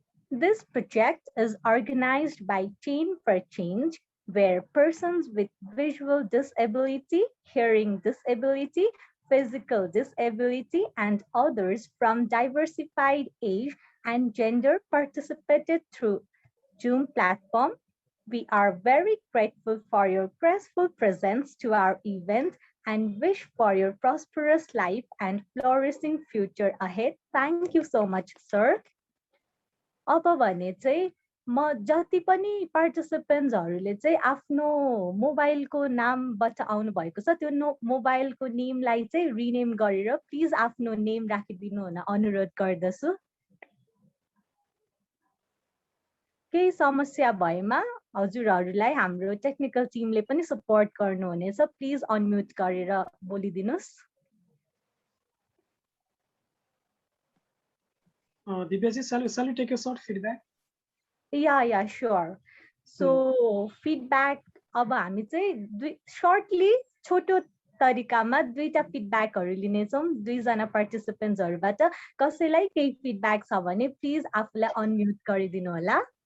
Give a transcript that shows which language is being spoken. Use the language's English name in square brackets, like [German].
[English] This project is organized by Chain for Change, where persons with visual disability, hearing disability, physical disability, and others from diversified age and gender participated through Zoom platform. We are very grateful for your graceful presence to our event and wish for your prosperous life and flourishing future ahead. Thank you so much, sir. [Nepali] अब भने चाहिँ जति पनि पार्टिसिपेन्ट्सहरूले चाहिँ आफ्नो मोबाइलको नाम बचाउनु भएको छ त्यो मोबाइलको नेमलाई चाहिँ रिनेम गरेर प्लिज आफ्नो नेम राखिदिनु हुन अनुरोध गर्दछु। केही समस्या भएमा हजुरहरूलाई हाम्रो टेक्निकल टिमले पनि सपोर्ट गर्नुहुनेछ। प्लिज अनम्युट गरेर बोलिदिनुस्। [English] Divyaji, shall we take a short feedback? Yeah, sure. [Nepali] So feedback अब हामी चाहिँ shortly छोटो तरिकामा दुईटा फिडब्याकहरु लिनेछौँ दुईजना पार्टिसिपेन्ट्सहरुबाट। कसैलाई केही फिडब्याक छ भने प्लिज आफूलाई अनम्युट गरिदिनु होला।